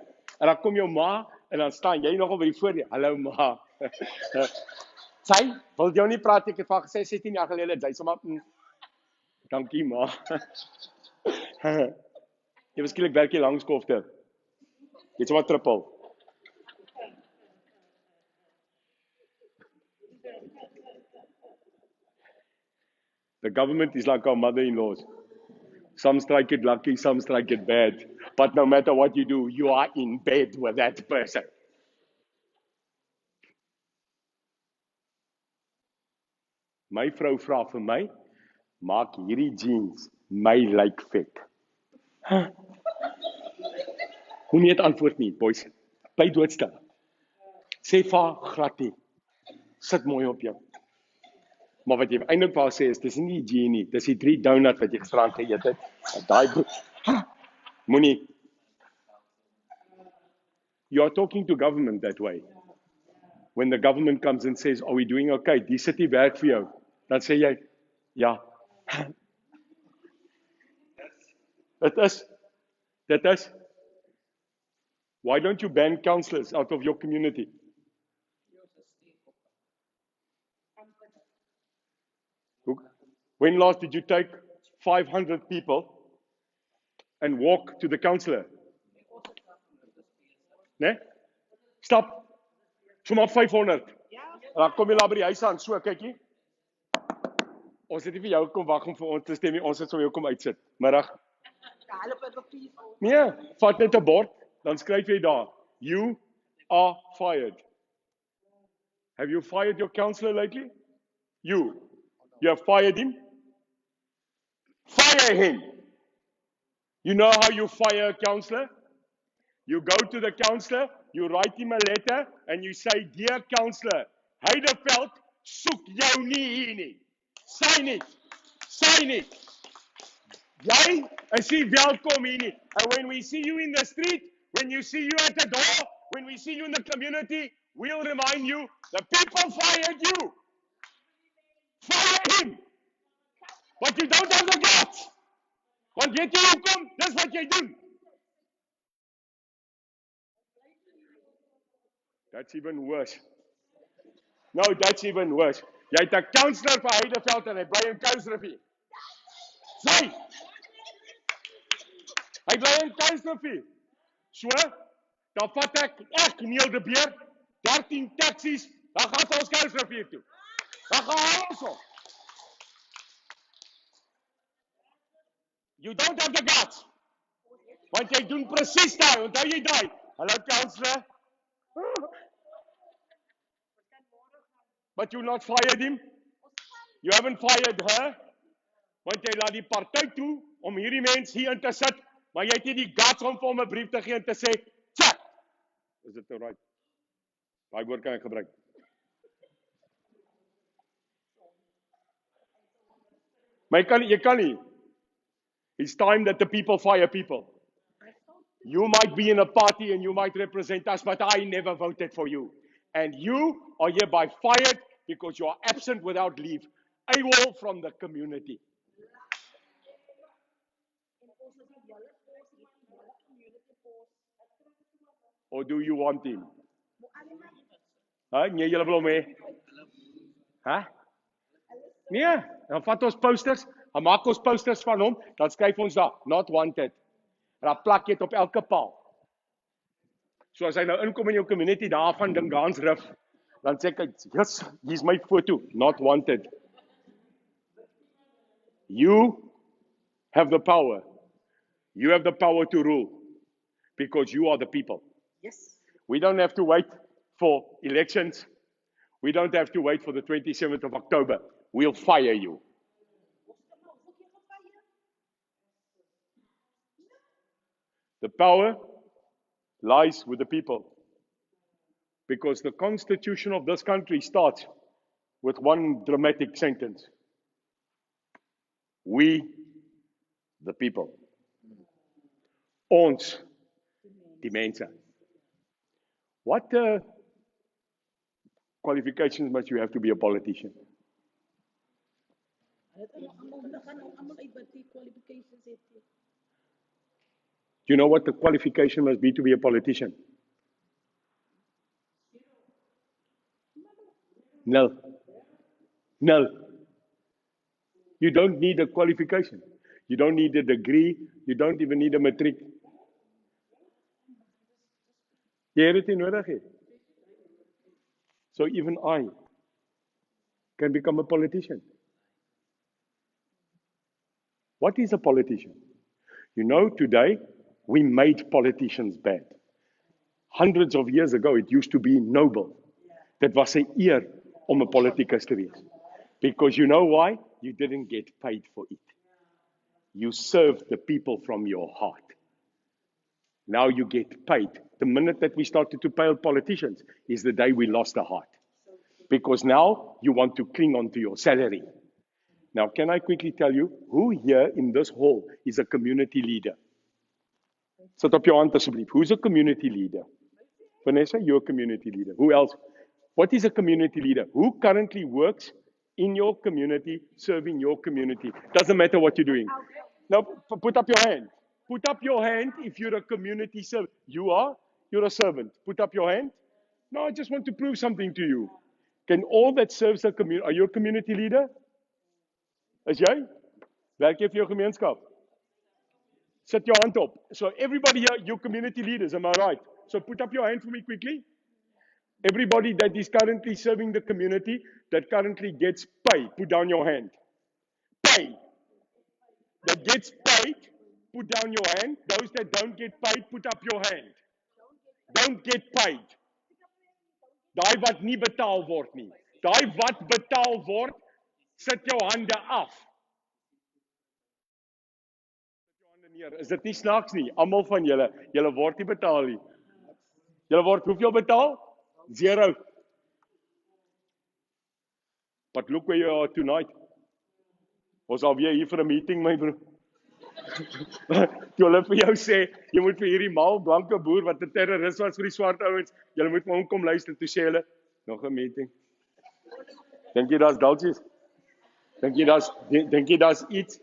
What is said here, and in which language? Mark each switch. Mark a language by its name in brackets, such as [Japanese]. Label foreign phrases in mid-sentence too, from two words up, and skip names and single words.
[Afrikaans] En dan kom jou ma en dan staan jy nog op by die voordeur. Hallo ma. Sy, wil jy nie praat, ek het van gesê 16 jaar gelede, sy sê maar, dankie ma. Jy waarskynlik werk jy langs kofte. Jy sê maar trippel. [English] The government is like our mother-in-laws. Some strike it lucky, some strike it bad. But no matter what you do, you are in bed with that person. [Afrikaans] My vrou vra vir my, maak hierdie jeans my lyk vet. Moenie dit antwoord nie, boys. Bly doodstil. Sê vir haar glad nie. Sit mooi op jou. Maar wat jy eintlik wou sê is, dis nie die jean nie, dis die 3 donut wat jy gisterand geëet het. Daai moenie. [English] You are talking to government that way. When the government comes and says, are we doing okay? [Afrikaans] Die sit nie werk vir jou. Dan sê jy, ja. Dit is. [English] Why don't you ban councillors out of your community? When last did you take 500 people and walk to the councillor? [Afrikaans] Nee? Stop. Sommer 500. Dan kom jy daar by die huis aan, so kykie. Ons het nie vir jou kom wag om vir ons te stem nie, ons het vir jou kom uitsit. Middag. Nee, vat net 'n bord, dan skryf jy daar, [English] you are fired. Have you fired your councillor lately? You have fired him? Fire him. You know how you fire a councillor? You go to the councillor, you write him a letter, and you say, dear councillor, [Afrikaans] Heideveld soek jou nie hier nie. [English] Sign it. Sign it. [Afrikaans] Jy is nie welkom hier nie. [English] And when we see you in the street, when you see you at the door, when we see you in the community, we'll remind you, the people fired you. Fire him. But you don't have the guts. [Afrikaans] Want weet jy hoekom? Dis wat jy doen. [English] That's even worse. No, that's even worse. [Afrikaans] Jy het 'n councillor vir Heideveld en hy bly in Kuilsrivier. Sy! Hy bly in Kuilsrivier. So, dan vat ek Neil de Beer, 13 taksies, dan gaan ons Kuilsrivier toe. Dan gaan ons op. [English] You don't have the guts. [Afrikaans] Want jy doen presies daai, onthou jy daai? [English] Hallo councillor. But you not fired him? You haven't fired her? [Afrikaans] Want jy laat die party toe om hierdie mens hier in te sit, maar jy het nie die guts om vir hom 'n brief te gee en te sê, "Check." Is dit nou right? Daai woord kan ek gebruik. Maar jy kan nie. [English] It's time that the people fire people. You might be in a party and you might represent us, but I never voted for you. And you are hereby fired because you are absent without leave. AWOL from the community. Or do you want him? [Afrikaans] Nee, julle wil hom hê. Nee, dan vat ons posters, dan maak ons posters van hom, dan skryf ons daar, [English] not wanted. [Afrikaans] En dan plak jy dit op elke paal. So as hy nou inkom in jou community daarvan Dingaans Rif, dan sê ek, yes, hier's my foto, [English] not wanted. You have the power. You have the power to rule because you are the people. Yes. We don't have to wait for elections. We don't have to wait for the 27th of October. We'll fire you. The power lies with the people because the constitution of this country starts with one dramatic sentence. We, the people. [Afrikaans] Ons, die mense. [English] What qualifications must you have to be a politician? Do you know what the qualification must be to be a politician? No. You don't need a qualification. You don't need a degree. You don't even need a matric. [Afrikaans] Jy het dit nie nodig hê. [English] So even I can become a politician. What is a politician? You know, today we made politicians bad. Hundreds of years ago, it used to be noble. [Afrikaans] Dit was 'n eer om 'n politicus te wees. [English] Because you know why? You didn't get paid for it. You served the people from your heart. Now you get paid. The minute that we started to pay politicians is the day we lost the heart. Because now you want to cling on to your salary. Now, can I quickly tell you who here in this hall is a community leader? [Afrikaans] Sit op jou hand asseblief. [English] Who's a community leader? Vanessa, you're a community leader. Who else? What is a community leader? Who currently works in your community, serving your community? Doesn't matter what you're doing. Now, put up your hand. Put up your hand if you're a community servant. You're a servant. Put up your hand. No, I just want to prove something to you. Can all that serves the community, are you a community leader? [Afrikaans] Is jy? Werk jy vir jou gemeenskap? Sit jou hand op. [English] So everybody here, you community leaders, am I right? So put up your hand for me quickly. Everybody that is currently serving the community, that currently gets paid, put down your hand. Paid. That gets paid, put down your hand. Those that don't get paid, put up your hand. Don't get paid. [Afrikaans] Daai wat nie betaal word nie. Daai wat betaal word, sit jou hande af. Sit jou hande neer. Is dit nie snaaks nie? Almal van julle word nie betaal nie. Julle word hoeveel betaal? 0. [English] But look where you are tonight. [Afrikaans] Ons alweer hier vir 'n meeting, my broer. Toe hulle vir jou sê, jy moet vir hierdie mal blanke boer wat 'n terroris was vir die swart ouens, jy moet vir hom kom luister, toe sê hulle, nog 'n meeting. Dink jy daar's daltjies? Dink jy daar's iets?